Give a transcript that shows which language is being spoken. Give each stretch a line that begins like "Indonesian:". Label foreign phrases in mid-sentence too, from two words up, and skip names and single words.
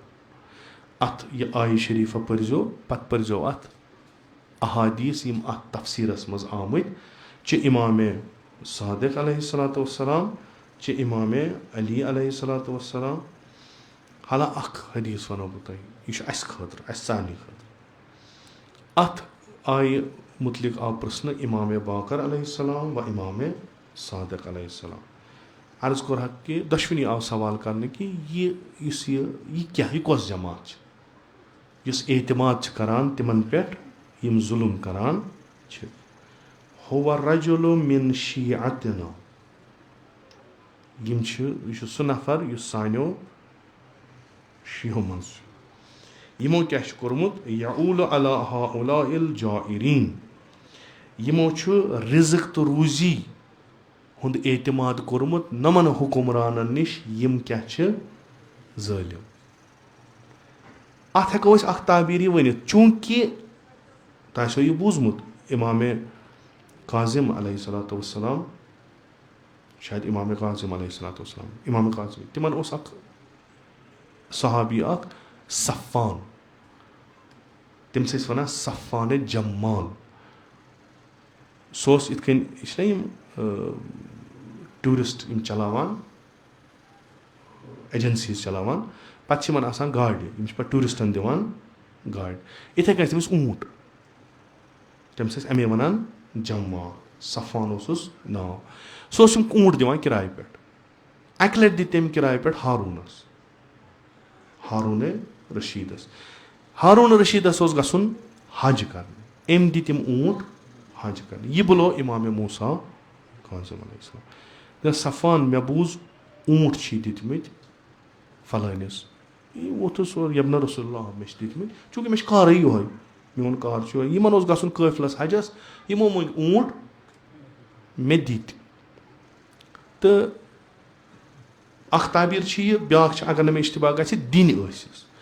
Kashmiri: اَتھ یہِ آیہِ شریٖفہ پٔرزیو پتہٕ پٔرزیو اَتھ احادیٖث یِم اَتھ تفسیٖرس منٛز آمٕتۍ چھِ اِمامے صادق
Arabic: علیہ الصلوۃ والسلام
Kashmiri: چھِ اِمامے علی
Arabic: علیہ الصلوۃ والسلام.
Kashmiri: حالہ اکھ حدیٖث وَنو بہٕ تۄہہِ یہِ چھُ اَسہِ خٲطرٕ اَسہِ سارنٕے خٲطرٕ. اَتھ آیہِ مُتعلِق آو پرٛژھنہٕ اِمامے باقر
Arabic: علیہ السلام
Kashmiri: و اِمامے صادق
Arabic: علیہ السلام.
Kashmiri: عرض کوٚرہکھ کہِ دۄشوٕنی آو سوال کرنہٕ کہِ یُس یہِ کیٛاہ یہِ کۄس جماعت چھِ یُس اعتماد چھِ کران تِمن پٮ۪ٹھ یِم ظُلم کران چھِ.
Arabic: ہوَ رجُلُ مِن شیعتنا
Kashmiri: یِم چھِ یہِ چھُ سُہ نفر یُس سانیو شیٖہو منٛز چھُ. یِمو کیٛاہ چھُ کوٚرمُت
Arabic: یعوٗلُ علی ہؤلاء الجائرین
Kashmiri: یِمو چھُ رِزق تہٕ روٗزی ہُنٛد اعتماد کوٚرمُت نۄمن حُکُمرانن نِش یِم کیٛاہ چھِ ظٲلِم. اَتھ ہٮ۪کو أسۍ اکھ تعبیٖر یہِ ؤنِتھ چوٗنٛکہِ تۄہہِ آسیو یہِ بوٗزمُت اِمامے کاظم
Arabic: علیہ الصلوۃ والسلام
Kashmiri: شاید اِمامے کاظم
Arabic: علیہ الصلوۃ والسلام
Kashmiri: اِمامے کاظم تِمن اوس اکھ صحابی اکھ صفان تٔمِس ٲسۍ وَنان صفوانِ جمال. سُہ اوس یِتھ کٔنۍ یہِ چھِنہ یِم ٹوٗرِسٹ یِم چلاوان ایجَنسیٖز چلاوان, پَتہٕ چھِ یِمن آسان گاڑِ, یِم چھِ پَتہٕ ٹوٗرِسٹَن دِوان گاڑِ. یِتھَے کٔنۍ ٲسۍ تٔمِس اوٗنٹ, تٔمِس ٲسۍ اَمے وَنان جمال, صفوان اوسُس ناو. سُہ اوس یِم اوٗنٹ دِوان کِراے پٮ۪ٹھ. اَکہِ لَٹہِ دِتۍ تٔمۍ کِراے پٮ۪ٹھ ہاروٗنَس, ہاروٗنِ رشیٖدَس. ہاروٗن رشیٖدَس اوس گژھُن حج کَرنہِ, أمۍ دِتۍ یِم اوٗنٹ حج کَرنہِ. یہِ بُلو اِمامِ موسیٰ کاظم
Arabic: علیہ السلام.
Kashmiri: دوٚپ صفوان مےٚ بوٗز اوٗنٹ چھی دِتمٕتۍ فلٲنِس. یہِ ووٚتھُس اور
Arabic: یَبنہ رسول اللہ
Kashmiri: مےٚ چھِ دِتمٕتۍ, چوٗنٛکہِ مےٚ چھِ کارٕے یِہوے, میون کار چھُ یِہوے. یِمن اوس گژھُن قٲفلَس حجَس, یِمو مٔنٛگۍ اوٗنٹ مےٚ دِتۍ. تہٕ اکھ تعبیٖر چھِ یہِ, بیٛاکھ چھِ اگر نہٕ مےٚ اِشتِباہ گژھِ دِنۍ ٲسِس.